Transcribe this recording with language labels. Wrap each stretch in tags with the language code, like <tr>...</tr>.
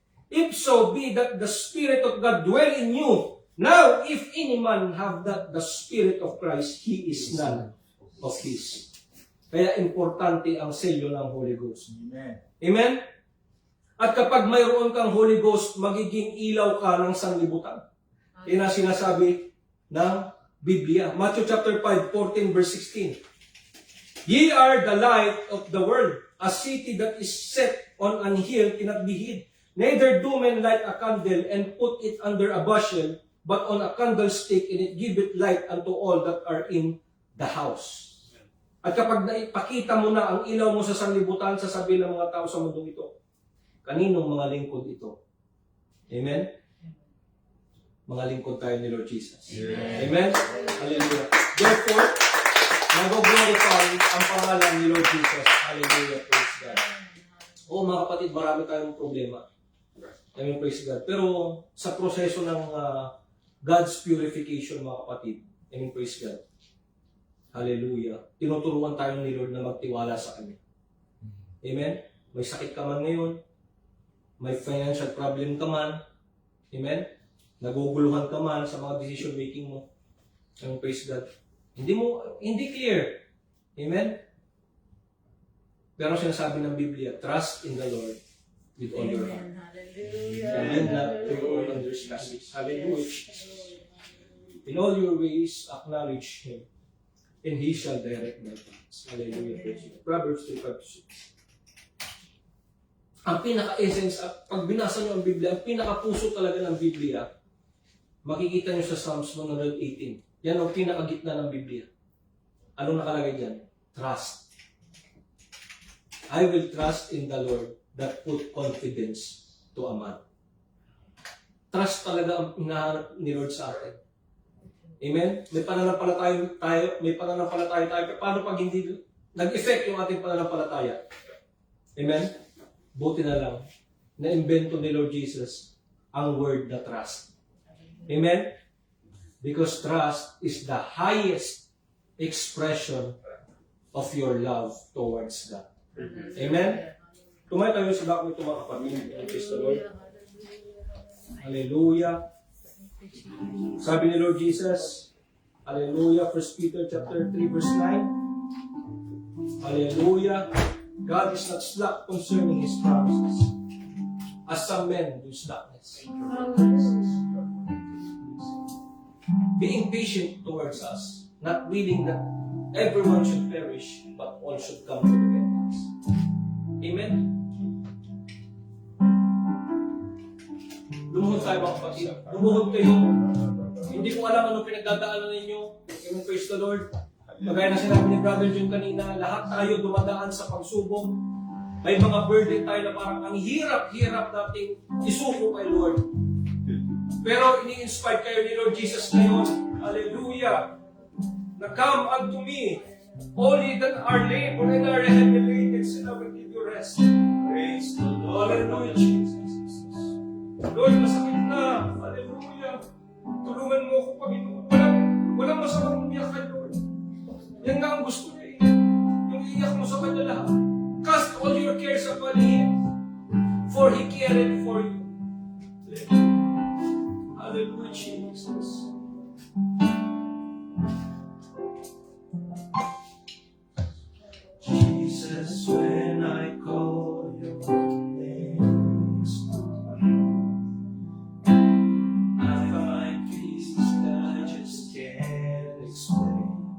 <en>If so be that the Spirit of God dwell in you. Now, if any man have not the Spirit of Christ, he is none of His.</en> <tl>Kaya importante ang selyo ng Holy Ghost.</tl> <en>Amen.</en> <tl>Amen? At kapag mayroon kang Holy Ghost, magiging ilaw ka ng sanlibutan. Yan ang sinasabi ng Biblia.</tl> <en>Matthew chapter 5, 14 verse 16. Ye are the light of the world. A city that is set on an hill cannot be hid. Neither do men light a candle and put it under a bushel, but on a candlestick, and it giveth light unto all that are in the house.</en> <tl>At kapag naipakita mo na ang ilaw mo sa sanlibutan, sasabihin ng mga tao sa mundong ito, kaninong mga lingkod ito? Amen? Mga lingkod tayo ni Lord Jesus. Amen? Hallelujah. Therefore, nag-glorify ang pangalan ni Lord Jesus.</tl> <en>Hallelujah. Praise God.</en> <tl>Oo, mga kapatid, marami tayong problema.</tl> <en>Amen. Praise God.</en> <tl>Pero sa proseso ng God's purification, mga kapatid, amen. Praise God. Hallelujah. Tinuturuan tayo ni Lord na magtiwala sa Kanya. Amen? May sakit ka man ngayon. May financial problem ka man.</tl> <en>Amen?</en> <tl>Naguguluhan ka man sa mga decision making mo.</tl> <en>Amen? Praise God. Hindi clear. Amen?</en> <tl>Pero sinasabi ng Biblia,</tl> <en>trust in the Lord with all your heart. Amen. Hallelujah. And lean not to your own understanding. Hallelujah. In all your ways, acknowledge Him, and He shall direct my paths. Hallelujah. Proverbs 3:5-6.</en> <tl>Ang pinaka-essence, pag binasa nyo ang Biblia, ang pinaka-puso talaga ng Biblia, makikita nyo sa Psalms 118. Yan ang pinaka-gitna ng Biblia. Anong nakalagay dyan? Trust.</tl> <en>I will trust in the Lord that put confidence to a man.</en> <tl>Trust talaga ang hinahanap ni Lord sa atin. Amen? May pananampalataya tayo. Paano pag hindi nag-effect yung ating pananampalataya? Amen? Buti na lang, na-invento ni Lord Jesus ang word na trust. Amen?</tl> <en>Because trust is the highest expression of your love towards God. Amen?</en> <tl>Tumayo tayo sa bakit ito mga kapatid.</tl> <en>Praise the Lord. Hallelujah.</en> <tl>Sabi ni Lord Jesus,</tl> <en>hallelujah, 1 Peter chapter 3 verse 9. Hallelujah. God is not slack concerning His promises, as some men do slackness. Being patient towards us, not willing that everyone should perish, but all should come to repentance. Amen?</en> <tl>Lumuhod tayo mga kapatid. Lumuhod kayo. Hindi ko alam anong pinagdadaanan ninyo. Amen, praise the Lord. Magaya na sinabi ni Brother Jun kanina, lahat tayo dumadaan sa pagsubok. May mga burden tayo na parang ang hirap-hirap nating isuko kay Lord. Pero ini-inspire kayo ni Lord Jesus ngayon. Hallelujah!</tl> <en>Na come unto me, all ye that are labor and are heavy laden, and I will give you rest. Praise the Lord. Hallelujah, Jesus. Lord,</en> <tl>masakit na.</tl> <en>Hallelujah.</en> <tl>Tulungan mo ako, Panginoon. Walang masamang umiyak kay Lord. Yan nga ang gusto niya eh. Yung iyak mo sa kanya lahat.</tl> <en>Cast all your cares upon Him, for He cared for you. Hallelujah, Jesus. Jesus, when I call your name, I find peace that I just can't explain.</en>